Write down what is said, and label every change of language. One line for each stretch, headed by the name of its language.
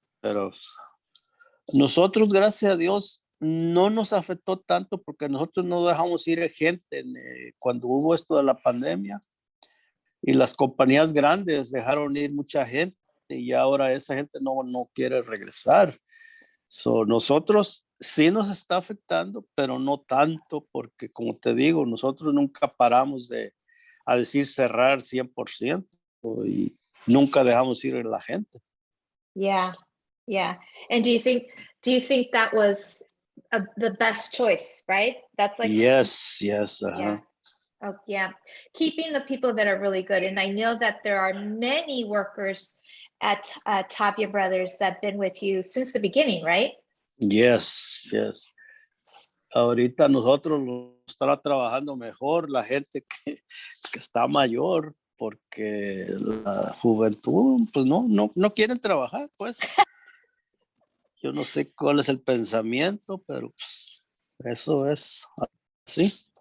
Spanish: pero nosotros, gracias a Dios, no nos afectó tanto porque nosotros no dejamos ir gente cuando hubo esto de la pandemia y las compañías grandes dejaron ir mucha gente y ahora esa gente no quiere regresar. So, nosotros sí nos está afectando, pero no tanto porque, como te digo, nosotros nunca paramos a decir cerrar 100% y nunca dejamos ir a la gente.
English: Yeah. Yeah. And do you think that was the best choice, right? That's like, Yes. yeah. Oh, yeah. Keeping the people that are really good. And I know that there are many workers at Tapia Brothers that have been with you since the beginning, right? Yes.
Spanish: Ahorita nosotros lo estará trabajando mejor la gente que está mayor porque la juventud pues no quieren trabajar, pues. Yo no sé cuál es el pensamiento, pero pues, eso es así.